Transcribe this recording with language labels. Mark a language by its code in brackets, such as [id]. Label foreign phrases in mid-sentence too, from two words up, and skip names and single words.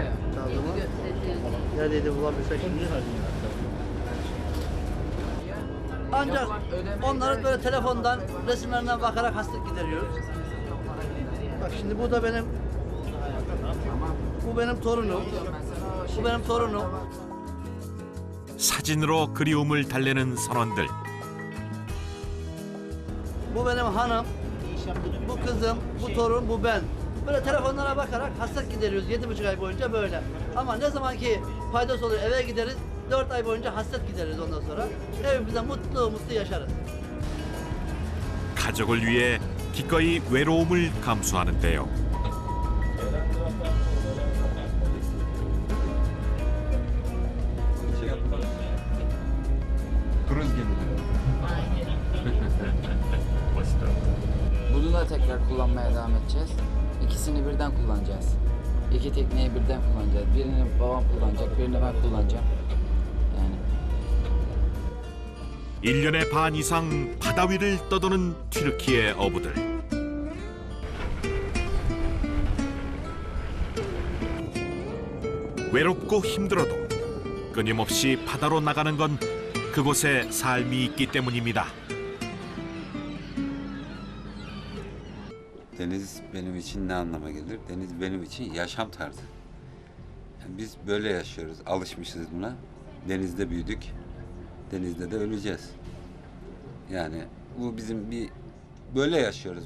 [tr] Neredeydi bulabilirsek şimdi? Ancak onları böyle telefondan, resimlerinden bakarak hasret gideriyoruz. Bak şimdi bu da bu benim torunum. Bu benim torunum. [ko] 사진으로 그리움을 달래는 선원들. [tr] Bu benim hanım. Bu kızım, bu torun, bu ben. Böyle telefonlara bakarak hasret gideriyoruz 7,5 ay boyunca böyle. Ama ne zaman ki faydası olur eve gideriz, 4 ay boyunca hasret gideriz ondan sonra. Evimizde mutlu yaşarız. [ko] 가족을 위해 기꺼이 외로움을 감수하는데요. [tr] Kruz gemileri. Bunu da tekrar kullanmaya devam edeceğiz. İkisini birden kullanacağız. İki tekneyi birden kullanacağız. Birini babam kullanacak, birini ben kullanacağım. Yani [ko] 1년의 반 이상 바다 위를 떠도는 튀르키예 어부들. 외롭고 힘들어도 끊임없이 바다로 나가는 건 그곳에 삶이 있기 때문입니다. [tr] Deniz benim için ne anlama gelir? Deniz benim için yaşam tarzı. Yani biz böyle yaşıyoruz, alışmışız buna. Denizde büyüdük, denizde de öleceğiz. Yani bu bizim böyle yaşıyoruz.